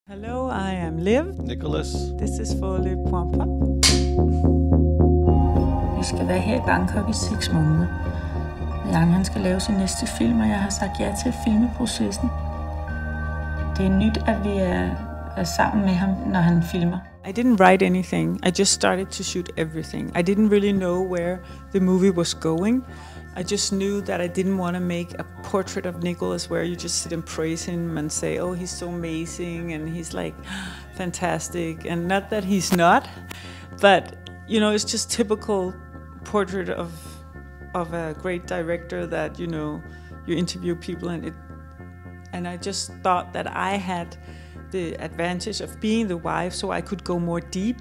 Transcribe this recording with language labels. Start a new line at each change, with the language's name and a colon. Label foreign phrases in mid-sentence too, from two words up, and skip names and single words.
English: Hello, I am Liv. Nicholas. This is for Le Point Pop.
Danish: Vi skal være her i Bangkok i 6 måneder. Jan, han skal lave sin næste film, og jeg har sagt ja til filmeprocessen. Det er nyt, at vi er sammen med ham, når han filmer.
English: I didn't write anything. I just started to shoot everything. I didn't really know where the movie was going. I just knew that I didn't want to make a portrait of Nicholas where you just sit and praise him and say, oh, he's so amazing and he's like fantastic. And not that he's not, but you know, it's just typical portrait of a great director that, you know, you interview people and I just thought that I had the advantage of being the wife, so I could go more deep.